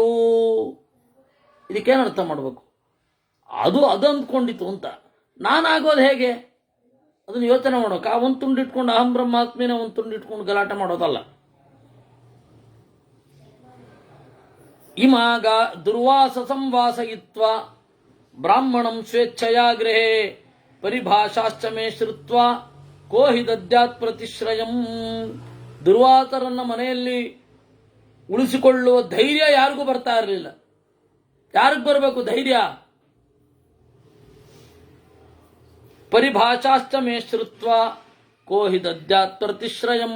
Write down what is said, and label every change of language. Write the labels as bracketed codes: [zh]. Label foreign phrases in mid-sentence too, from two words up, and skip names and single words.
[kn] ಇದಕ್ಕೇನು ಅರ್ಥ ಮಾಡಬೇಕು? ಅದು ಅಂದ್ಕೊಂಡಿತು ಅಂತ. ನಾನಾಗೋದು ಹೇಗೆ ಅದನ್ನು ಯೋಚನೆ ಮಾಡೋಕೆ. ಆ ಒಂದು ತುಂಡಿಟ್ಕೊಂಡು [sa] अहं ब्रह्मास्मिन [kn] ಒಂದು ತುಂಡಿಟ್ಕೊಂಡು ಗಲಾಟೆ ಮಾಡೋದಲ್ಲ. [sa] इमाग दुर्वास संवासयित्व ब्राह्मणं स्वेच्छया गृहे परिभाषाश्च मे श्रुत्व कोहि दद्यात् प्रतिश्रयं. [kn] ದುರ್ವಾಸರನ್ನ ಮನೆಯಲ್ಲಿ ಉಳಿಸಿಕೊಳ್ಳುವ ಧೈರ್ಯ ಯಾರಿಗೂ ಬರ್ತಾ ಇರಲಿಲ್ಲ. ಯಾರಿಗೂ ಬರಬೇಕು ಧೈರ್ಯ? [sa] परिभाषाश्च मे श्रुत्व कोहि दद्यात् प्रतिश्रयं.